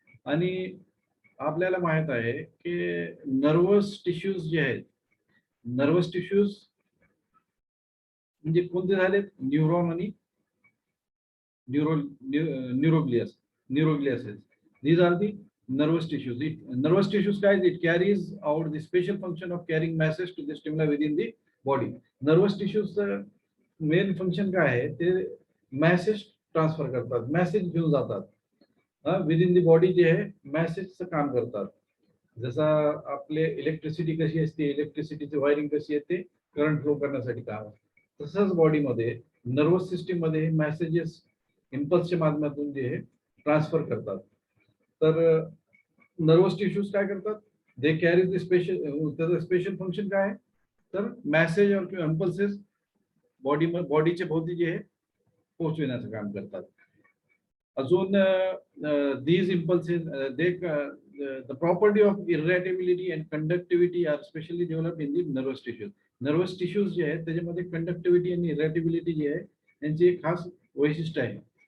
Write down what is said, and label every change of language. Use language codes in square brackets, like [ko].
[mr] आणि आपल्याला माहित आहे की नर्वस टिश्यूज जे आहेत, नर्वस टिश्यूज म्हणजे कोणते झालेत, न्यूरॉन आणि न्यूरोग्लियस cells. [en] These are the nervous tissues. Nervous tissues guys, it carries out the special function of carrying message to the stimuli within the body. [mr] Nervous tissues main function काय आहे, ते message transfer करतात, message घेऊन जातात [en] within the body, [mr] जे आहे मॅसेजचं काम करतात. जसं आपले इलेक्ट्रिसिटी कशी असते, इलेक्ट्रिसिटीची वायरिंग कशी येते करंट फ्लो करण्यासाठी काम, तसंच बॉडीमध्ये नर्वस सिस्टीम मध्ये मॅसेजेस इम्पल्सच्या माध्यमातून जे आहे ट्रान्सफर करतात. तर नर्वस टिश्यूज काय करतात, [en] they carry the special, [mr] त्याचं स्पेशल फंक्शन काय आहे, तर मॅसेज और इम्पल्सेस बॉडीच्या भोवती जे आहे पोहोचविण्याचं काम करतात. [en] अजून these impulses, the property of irritability and conductivity are specially developed in the nervous tissues. [mr] Nervous tissues जे आहेत त्याच्यामध्ये कंडक्टिव्हिटी आणि इरिटेबिलिटी जी आहे यांची एक खास वैशिष्ट्य आहे.